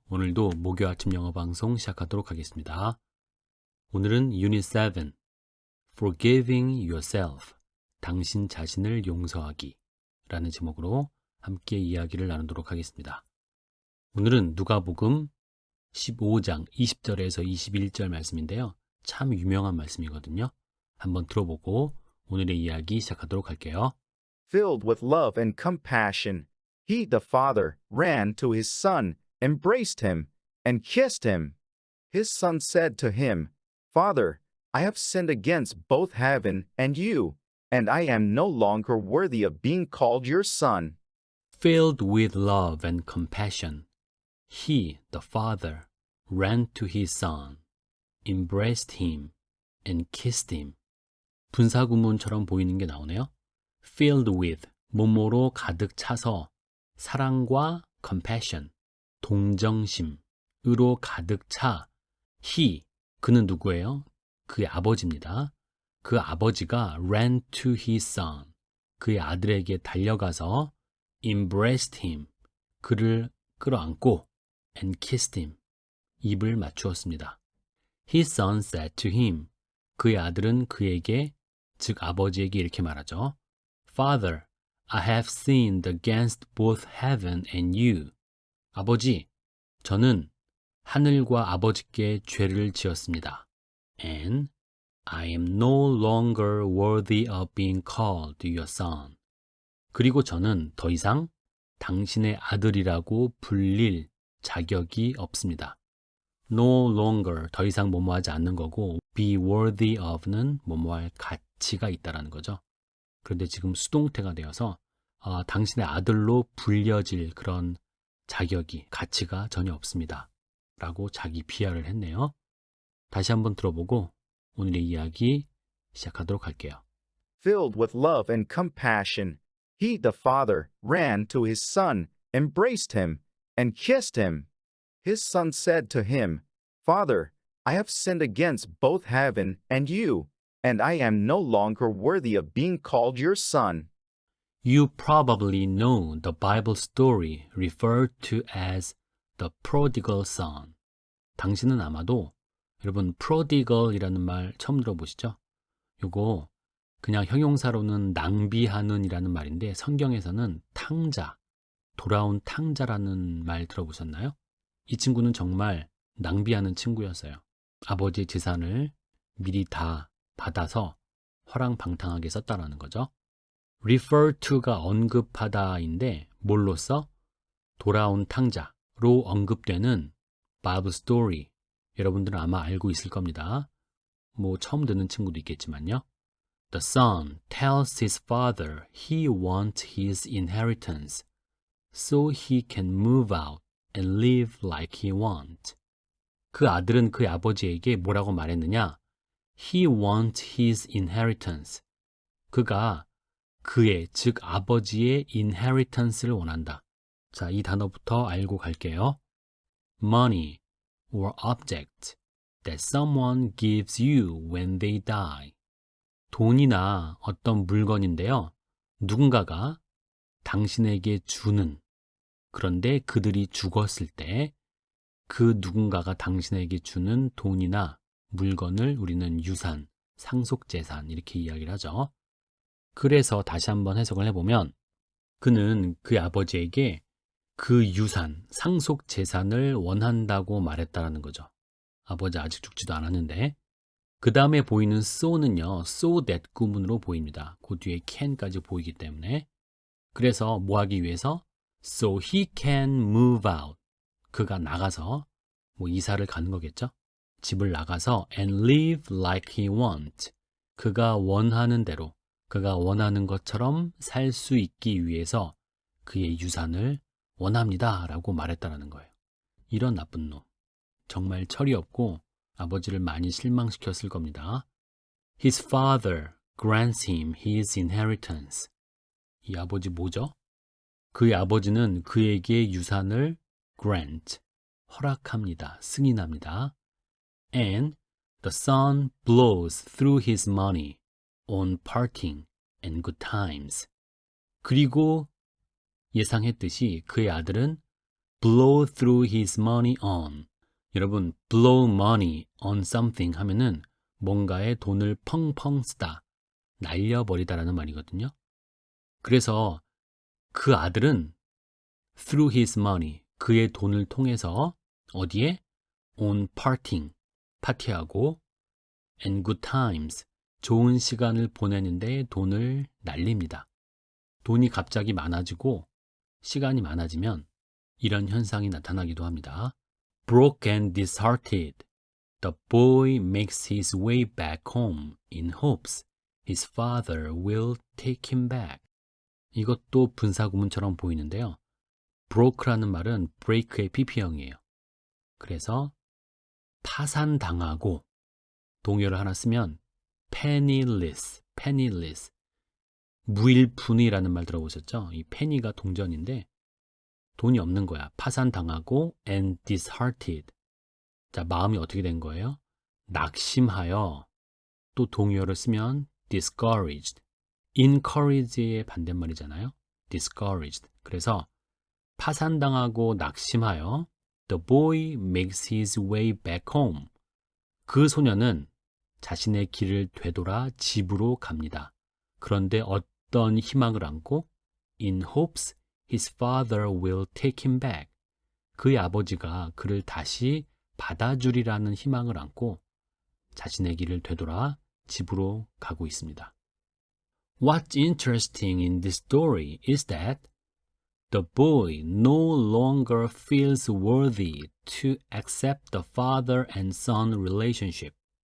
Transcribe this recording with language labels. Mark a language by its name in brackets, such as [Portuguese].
[Korean] 오늘도 목요 아침 영어 방송 시작하도록 하겠습니다. 오늘은 Unit 7, [English] Forgiving Yourself, [Korean] 당신 자신을 용서하기 라는 제목으로 함께 이야기를 나누도록 하겠습니다. 오늘은 누가복음 15장 20절에서 21절 말씀인데요. 참 유명한 말씀이거든요. 한번 들어보고 오늘의 이야기 시작하도록 할게요. [English] Filled with love and compassion, he, the father, ran to his son, embraced him, and kissed him. His son said to him, Father, I have sinned against both heaven and you, and I am no longer worthy of being called your son. Filled with love and compassion, he, the father, ran to his son, embraced him, and kissed him. [Korean] 분사구문처럼 보이는 게 나오네요. [English] Filled with, [Korean] 뭐뭐로 가득 차서 사랑과 compassion, 동정심으로 가득 차 he, 그는 누구예요? 그의 아버지입니다. 그 아버지가 [English] ran to his son, [Korean] 그의 아들에게 달려가서 [English] embraced him, [Korean] 그를 끌어안고 [English] and kissed him, [Korean] 입을 맞추었습니다. [English] His son said to him, [Korean] 그의 아들은 그에게, 즉 아버지에게 이렇게 말하죠. [English] Father, I have sinned against both heaven and you. [Korean] 아버지, 저는 하늘과 아버지께 죄를 지었습니다. [English] And I am no longer worthy of being called your son. [Korean] 그리고 저는 더 이상 당신의 아들이라고 불릴 자격이 없습니다. [English] No longer, [Korean] 더 이상 뭐뭐하지 않는 거고 [English] be worthy of [Korean] 는 뭐뭐할 가치가 있다라는 거죠. 그런데 지금 수동태가 되어서 당신의 아들로 불려질 그런 자격이, 가치가 전혀 없습니다. 라고 자기 비하를 했네요. 다시 한번 들어보고 오늘의 이야기 시작하도록 할게요. [English] Filled with love and compassion, he, the father, ran to his son, embraced him, and kissed him. His son said to him, Father, I have sinned against both heaven and you, and I am no longer worthy of being called your son. You probably know the Bible story referred to as the prodigal son. [Korean] 당신은 아마도 여러분 prodigal이라는 말 처음 들어보시죠? 요거 그냥 형용사로는 낭비하는 이라는 말인데 성경에서는 탕자, 돌아온 탕자라는 말 들어보셨나요? 이 친구는 정말 낭비하는 친구였어요. 아버지의 재산을 미리 다 받아서 허랑방탕하게 썼다라는 거죠. [English] refer to [Korean] 가 언급하다인데 뭘로써? 돌아온 탕자로 언급되는 Bible story. 여러분들은 아마 알고 있을 겁니다. 뭐 처음 듣는 친구도 있겠지만요. [English] The son tells his father he wants his inheritance so he can move out and live like he wants. [Korean] 그 아들은 그의 아버지에게 뭐라고 말했느냐? [English] He wants his inheritance. [Korean] 그가 그의, 즉 아버지의 inheritance를 원한다. 자, 이 단어부터 알고 갈게요. [English] Money or object that someone gives you when they die. [Korean] 돈이나 어떤 물건인데요. 누군가가 당신에게 주는, 그런데 그들이 죽었을 때 그 누군가가 당신에게 주는 돈이나 물건을 우리는 유산, 상속재산 이렇게 이야기를 하죠. 그래서 다시 한번 해석을 해보면 그는 그의 아버지에게 그 유산, 상속재산을 원한다고 말했다라는 거죠. 아버지 아직 죽지도 않았는데 그 다음에 보이는 so는요. so that 구문으로 보입니다. 그 뒤에 can까지 보이기 때문에 그래서 뭐 하기 위해서? [English] So he can move out. [Korean] 그가 나가서 뭐 이사를 가는 거겠죠. 집을 나가서 [English] and live like he wants. [Korean] 그가 원하는 대로, 그가 원하는 것처럼 살 수 있기 위해서 그의 유산을 원합니다 라고 말했다는 거예요. 이런 나쁜 놈. 정말 철이 없고 아버지를 많이 실망시켰을 겁니다. [English] His father grants him his inheritance. [Korean] 이 아버지 뭐죠? 그의 아버지는 그에게 유산을 grant, 허락합니다. 승인합니다. [English] And the son blows through his money on partying and good times. [Korean] 그리고 예상했듯이 그의 아들은 [English] blow through his money on. [Korean] 여러분, [English] blow money on something [Korean] 하면은 뭔가에 돈을 펑펑 쓰다, 날려버리다라는 말이거든요. 그래서 그 아들은 [English] through his money, [Korean] 그의 돈을 통해서 어디에? [English] on partying, [Korean] 파티하고 [English] and good times, [Korean] 좋은 시간을 보내는데 돈을 날립니다. 돈이 갑자기 많아지고 시간이 많아지면 이런 현상이 나타나기도 합니다. [English] Broke and disheartened, the boy makes his way back home in hopes his father will take him back. [Korean] 이것도 분사구문처럼 보이는데요. broke라는 말은 break의 pp형이에요. 그래서 파산당하고 동요를 하나 쓰면 penniless, 무일푼이라는 말 들어보셨죠? 이 penny가 동전인데 돈이 없는 거야. 파산당하고 [English] and disheartened. [Korean] 자, 마음이 어떻게 된 거예요? 낙심하여. 또 동요를 쓰면 discouraged. encourage의 반대말이잖아요. [English] discouraged. [Korean] 그래서 파산당하고 낙심하여 [English] the boy makes his way back home. [Korean] 그 소년은 자신의 길을 되돌아 집으로 갑니다. 그런데 어떤 희망을 안고? [English] In hopes his father will take him back. [Korean] 그의 아버지가 그를 다시 받아주리라는 희망을 안고 자신의 길을 되돌아 집으로 가고 있습니다. [English] What's interesting in this story is that the boy no longer feels worthy to accept the father and son relationship.